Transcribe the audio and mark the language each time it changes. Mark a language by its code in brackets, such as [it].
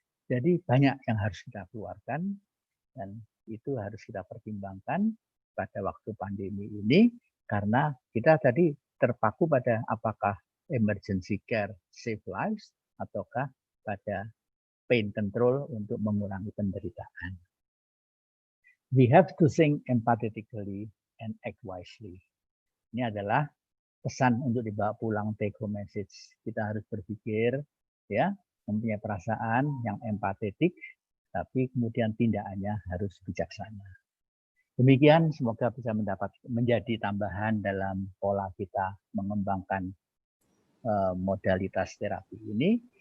[id] Jadi banyak yang harus kita keluarkan dan itu harus kita pertimbangkan pada waktu pandemi ini, karena kita tadi terpaku pada apakah [en] emergency care save lives [id] ataukah pada [en] pain control [id] untuk mengurangi penderitaan. [en] We have to think empathetically and act wisely. [id] Ini adalah pesan untuk dibawa pulang, [en] take home message. [id] Kita harus berpikir, ya, mempunyai perasaan yang empatetik, tapi kemudian tindakannya harus bijaksana. Demikian, semoga bisa menjadi tambahan dalam pola kita mengembangkan modalitas terapi ini.